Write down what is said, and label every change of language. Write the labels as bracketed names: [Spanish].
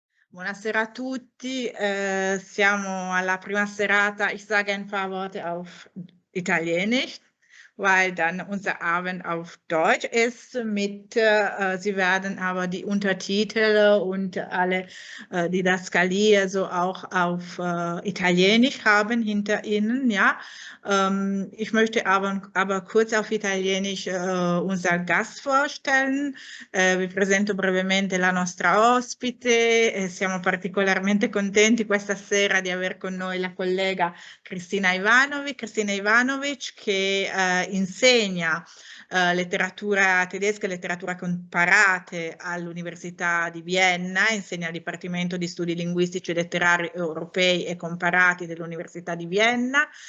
[Italian] Buonasera a tutti, siamo alla prima serata. [German] Ich sage ein paar Worte auf Italienisch, weil dann unser Abend auf Deutsch ist. Sie werden aber die Untertitel und alle Didaskalie so auch auf Italienisch haben hinter Ihnen, ja. Ich möchte aber kurz auf Italienisch unseren Gast vorstellen. [Italian] Vi presento brevemente la nostra ospite. Siamo particolarmente contenti questa sera di aver con noi la collega Cristina Ivanovic che insegna letteratura tedesca e letteratura comparate all'Università di Vienna, insegna al Dipartimento di Studi Linguistici e Letterari Europei e Comparati dell'Università di Vienna.